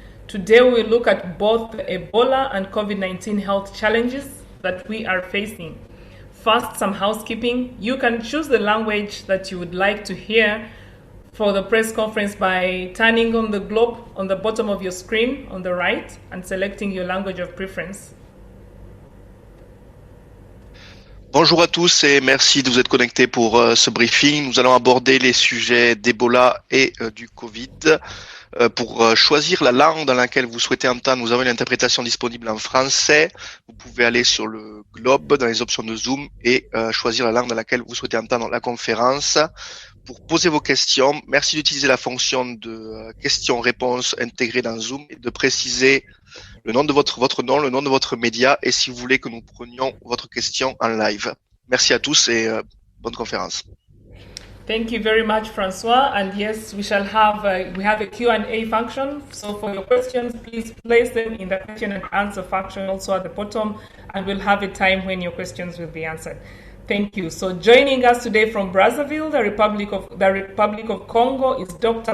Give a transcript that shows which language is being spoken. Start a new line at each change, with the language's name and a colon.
English: Today we look at both the Ebola and COVID-19 health challenges that we are facing. First, some housekeeping. You can choose the language that you would like to hear for the press conference by turning on the globe on the bottom of your screen on the right and selecting your language of preference.
French: Bonjour à tous et merci de vous être connectés pour ce briefing. Nous allons aborder les sujets d'Ebola et du Covid. Pour choisir la langue dans laquelle vous souhaitez entendre, nous avons une interprétation disponible en français. Vous pouvez aller sur le globe dans les options de Zoom et choisir la langue dans laquelle vous souhaitez entendre la conférence. Pour poser vos questions, merci d'utiliser la fonction de questions-réponses intégrée dans Zoom et de préciser le nom de votre nom, le nom de votre média et si vous voulez que nous prenions votre question en live. Merci à tous et bonne conférence.
English: Thank you very much, Francois. And yes, we have a Q&A function. So for your questions, please place them in the question and answer function also at the bottom, and we'll have a time when your questions will be answered. Thank you. So joining us today from Brazzaville, the Republic of Congo, is Dr.